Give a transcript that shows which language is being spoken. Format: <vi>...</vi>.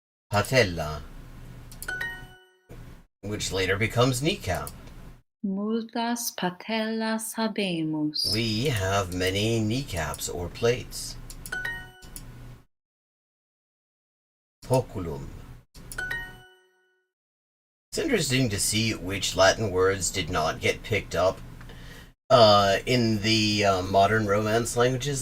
<en>Patella, which later becomes kneecap.</en> <la>Multas patellas habemus.</la> <en>We have many kneecaps or plates.</en> <la>Poculum.</la> <en>It's interesting to see which Latin words did not get picked up in the modern Romance languages.</en>